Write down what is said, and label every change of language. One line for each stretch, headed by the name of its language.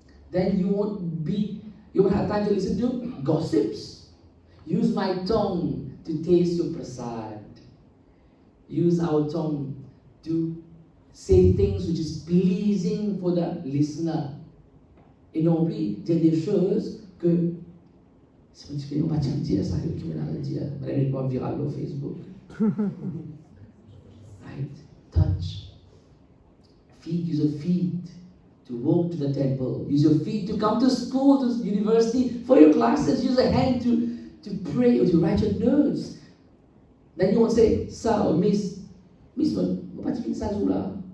English: then you won't have time to listen to gossips. Use my tongue to taste your prasad. Use our tongue to say things which is pleasing for the listener.
French: Et non plus dire des choses que si on va dire ça, que tu vas dire, mais elle n'est pas virale sur Facebook.
English: Right? Touch. Feet, use your feet to walk to the temple. Use your feet to come to school, to university, for your classes. Use a hand to pray or to write your notes. Then you won't say, Sir or Miss, what you
French: ça là?